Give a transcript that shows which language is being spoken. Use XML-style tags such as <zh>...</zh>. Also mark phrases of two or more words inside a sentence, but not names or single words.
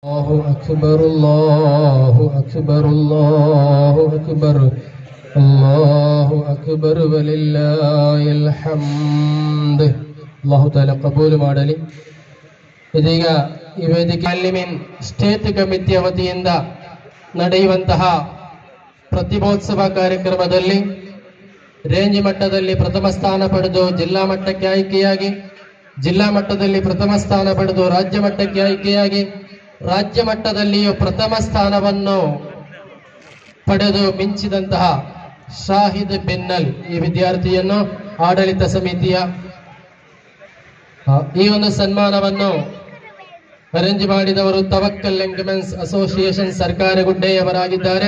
<ar>الله أكبر الله أكبر الله أكبر الله أكبر ولله الحمد. الله تعالى</ar> <kn>ಕಬೂಲು ಮಾಡಲಿ. ಇದೀಗ ಈ ವೇದಿಕೆ ಅಲ್ಲಿಮಿನ್</kn> <en>state committee</en> <kn>ವತಿಯಿಂದ ನಡೆಯುವಂತಹ ಪ್ರತಿಭೋತ್ಸವ ಕಾರ್ಯಕ್ರಮದಲ್ಲಿ ರೇಂಜ್ ಮಟ್ಟದಲ್ಲಿ ಪ್ರಥಮ ಸ್ಥಾನ ಪಡೆದು ಜಿಲ್ಲಾ ಮಟ್ಟಕ್ಕೆ ಆಯ್ಕೆಯಾಗಿ, ಜಿಲ್ಲಾ ಮಟ್ಟದಲ್ಲಿ ಪ್ರಥಮ ಸ್ಥಾನ ಪಡೆದು ರಾಜ್ಯ ಮಟ್ಟಕ್ಕೆ ಆಯ್ಕೆಯಾಗಿ, ರಾಜ್ಯ ಮಟ್ಟದಲ್ಲಿಯೂ ಪ್ರಥಮ ಸ್ಥಾನವನ್ನು ಪಡೆದು ಮಿಂಚಿದಂತಹ ಶಾಹಿದ್ ಬೆನ್ನಲ್ ಈ ವಿದ್ಯಾರ್ಥಿಯನ್ನು ಆಡಳಿತ ಸಮಿತಿಯ ಈ ಒಂದು ಸನ್ಮಾನವನ್ನು ಅರೇಂಜ್ ಮಾಡಿದವರು ತವಕ್ಕಲ್ ಮೆನ್ಸ್ ಅಸೋಸಿಯೇಷನ್ ಸರ್ಕಾರಿ ಗುಡ್ಡೆಯವರಾಗಿದ್ದಾರೆ.</kn>